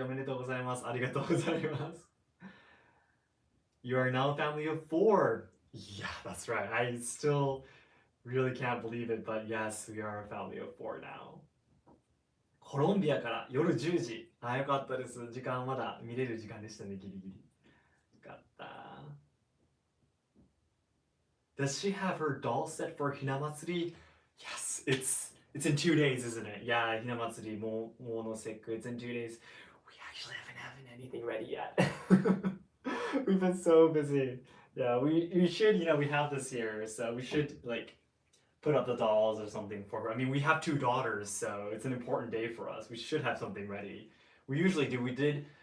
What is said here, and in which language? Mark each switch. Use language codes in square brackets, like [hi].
[ja] おめでとうございます。ありがとうございます。 [en] You are now a family of 4. Yeah, that's right. I still really can't believe it, but yes, we are a family of 4 now. [ja] コロンビアから夜10時。あ、よかったです。時間まだ見れる時間でしたね、ギリギリ。よかった。 [en] Does she have her doll set for Hinamatsuri? Yes, it's in 2 days, isn't it? Yeah, Hinamatsuri, Monoseku, it's in 2 days. We actually haven't had anything ready yet. We've been so busy. Yeah, we should, we have this here, so we should like put up the dolls or something for her. I mean, we have 2 daughters, so it's an important day for us. We should have something ready. We usually do. We did